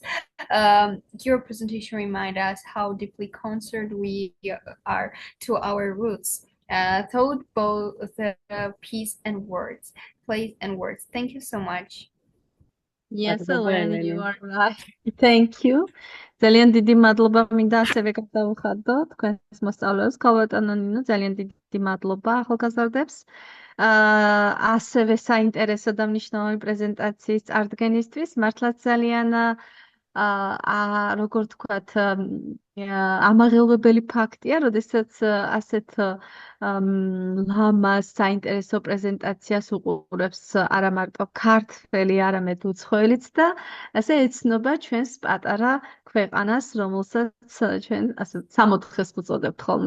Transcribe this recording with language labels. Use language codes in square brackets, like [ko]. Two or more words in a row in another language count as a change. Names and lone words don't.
[en] Your presentation reminds us how deeply concerned we are to our roots. Thought both piece and words, place and words. Thank you so much. Yes, Elena, you are right. Thank you. [ka] ძალიან დიდი მადლობა მინდა ასევე გადავუხადო თქვენს მოსწავლეებს. ქალბატონო ნინო, ძალიან დიდი მადლობა ახალგაზრდებს. ასევე საინტერესო და მნიშვნელოვანი პრეზენტაციის წარდგენისთვის. მართლაც ძალიან როგორ თქვათ, ამაღელვებელი ფაქტია, როდესაც ასეთ ლამაზ საინტერესო პრეზენტაციას უყურებს არა მარტო ქართველი, არამედ უცხოელიც და ასე ეცნობა ჩვენს პატარა ქვეყანას, რომელსაც ჩვენ ასე სამოთხეს ვუწოდებთ ხოლმე.